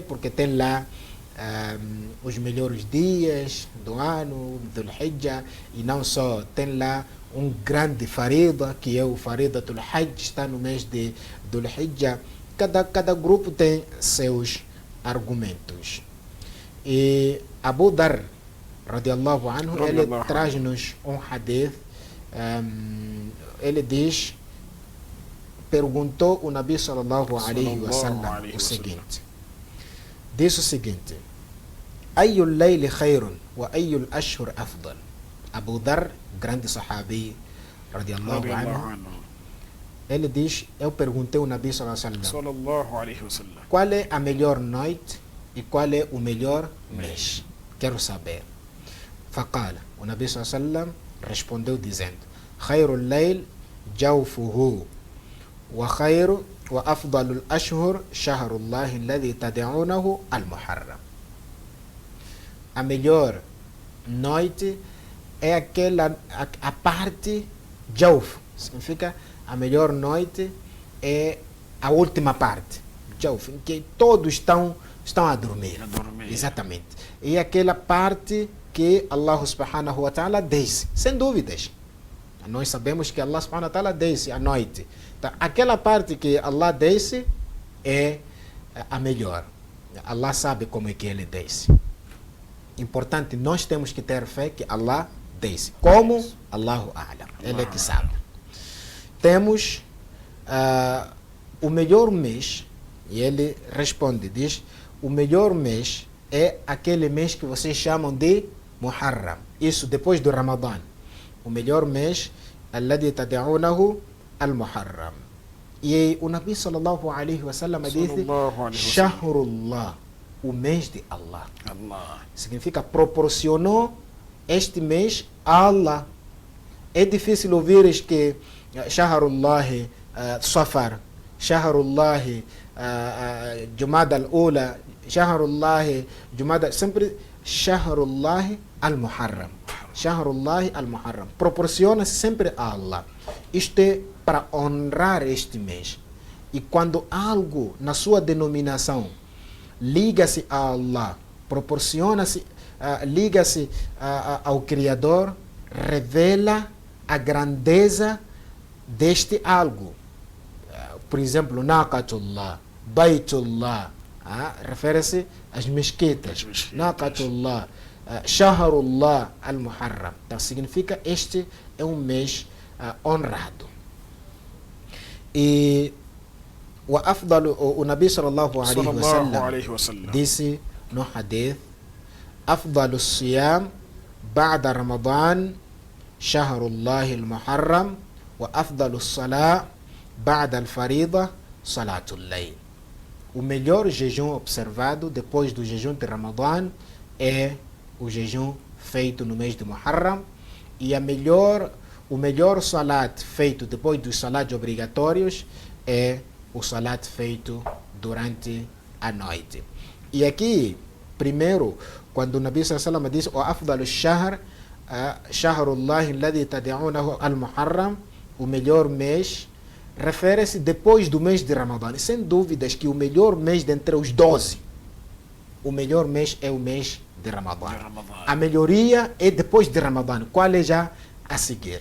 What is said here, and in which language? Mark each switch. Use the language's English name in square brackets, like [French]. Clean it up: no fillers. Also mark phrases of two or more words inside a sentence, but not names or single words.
[Portuguese] Porque tem lá os melhores dias do ano, Dhul Hijjah, e não só, tem lá um grande farida, que é o farida Dhul Hajj, está no mês de Dhul Hijjah. Cada grupo tem seus argumentos. E Abu Dharr, [Arabic] رضي الله عنه, [Portuguese] ele traz-nos um hadith. Ele diz, perguntou o Nabi [Arabic] صلى الله عليه وسلم [Portuguese] o seguinte, disse o seguinte: [Arabic] أي الليل خير وأي الأشهر أفضل. [Portuguese] Abu Dharr, grande sahabi, [Arabic] رضي الله عنه, [Portuguese] ele diz, eu perguntei ao Nabi [Arabic] صلى الله عليه وسلم, [Portuguese] qual é a melhor noite e qual é o melhor mês? Quero saber. Faqala, o Nabi [Arabic] صلى الله عليه وسلم [Portuguese] respondeu dizendo: [Arabic] خير الليل جوفه وخير وأفضل الأشهر شهر الله الذي تدعونه المحرم. [Portuguese] A melhor noite é a parte jawf, significa a melhor noite é a última parte, jawf, em que todos estão a dormir. Exatamente. E aquela parte que Allah [Arabic] سبحانه وتعالى [Portuguese] desce, sem dúvidas. Nós sabemos que Allah [Arabic] سبحانه وتعالى [Portuguese] desce à noite. Então, aquela parte que Allah desce é a melhor. Allah sabe como é que ele desce. Importante, nós temos que ter fé que Allah desce. Como? [Arabic] الله أعلم. [Portuguese] Ele é que sabe. Temos o melhor mês, e ele responde, diz, o melhor mês é aquele mês que vocês chamam de Muharram. Isso depois do Ramadã. O melhor mês, [Arabic] الذي تدعونه المحرم. [Portuguese] E o Nabi [Arabic] صلى الله عليه وسلم [Portuguese] disse, Shahrullah, o mês de Allah. Significa, proporcionou este mês a Allah. É difícil ouvir que [Arabic] شهر الله صفر شهر الله جمادى الأولى شهر الله جمادى, [Portuguese] sempre [Arabic] شهر الله المحرم. شهر الله المحرم. [Portuguese] Proporciona-se sempre a Allah. Isto é para honrar este mês. E quando algo na sua denominação liga-se a Allah, proporciona-se, liga-se ao Criador, revela a grandeza deste algo. Por exemplo, [Arabic] ناقة الله بيت الله, [Portuguese] refere-se às mesquitas. [Arabic] ناقة الله شهر الله المحرم. [Portuguese] Então significa, este é um mês honrado. E o Nabi [Arabic] صلى الله عليه وسلم [Portuguese] disse no hadith, [Arabic] أفضل الصيام بعد رمضان شهر الله المحرم وأفضل الصلاة بعد الفريضة صلاة الليل. [Portuguese] O melhor jejum observado depois do jejum de Ramadã é o jejum feito no mês de Muharram, e o melhor salat feito depois dos salats obrigatórios é o salat feito durante a noite. E aqui, primeiro, quando o Nabi [Arabic] صلى الله عليه وسلم [Portuguese] diz o [Arabic] أفضل الشهر شهر الله الذي تدعونه المحرم, [Portuguese] o melhor mês refere-se depois do mês de Ramadã. E sem dúvidas que o melhor mês dentre os 12, o melhor mês é o mês de Ramadã. A melhoria é depois de Ramadã. Qual é já a seguir?